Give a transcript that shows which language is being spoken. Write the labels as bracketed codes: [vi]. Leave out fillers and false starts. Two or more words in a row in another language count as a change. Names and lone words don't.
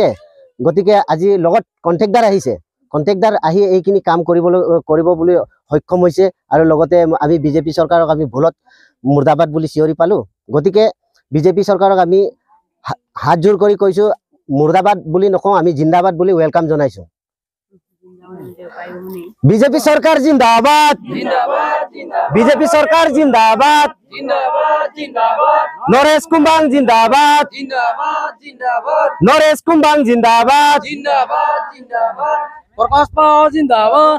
[as] গতিকে আজি লগত কণ্ট্ৰেক্টাৰ আহিছে। কণ্ট্ৰেক্টাৰ আহি এইখিনি কাম কৰিব বুলি সক্ষম হৈছে আৰু লগতে আমি বিজেপি চৰকাৰক আমি ভুলত মুৰ্দাবাদ বুলি চিঞৰি পালোঁ। গতিকে বিজেপি চৰকাৰক আমি হাত জোৰ কৰি কৈছোঁ, মুৰ্দাবাদ বুলি নকওঁ, আমি জিন্দাবাদ বুলি ৱেলকাম জনাইছোঁ। [hi] बीजेपी सरकार जिंदाबाद बीजेपी सरकार जिंदाबाद नरेश कुमार जिंदाबाद नरेश कुमार जिंदाबाद प्रकाश पाव जिंदाबाद